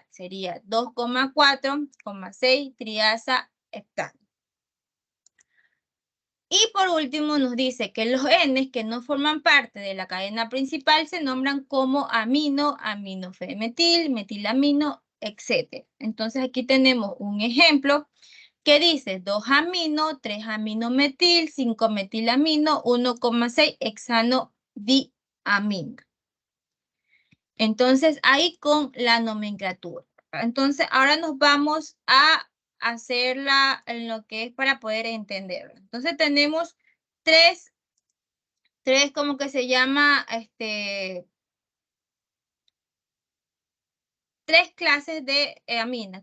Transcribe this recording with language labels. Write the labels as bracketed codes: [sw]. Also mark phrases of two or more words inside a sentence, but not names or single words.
[es] Sería 2,4,6 triasa hectano. Y por último nos dice que los N que no forman parte de la cadena principal se nombran como amino, aminofemetil, metilamino, etc. Entonces aquí tenemos un ejemplo que dice 2-amino, 3-aminometil, 5-metilamino, 1,6 hexano diamino. Entonces ahí con la nomenclatura. Entonces ahora nos vamos a hacerla en lo que es para poder entenderlo. Entonces tenemos tres como que se llama, tres clases de aminas.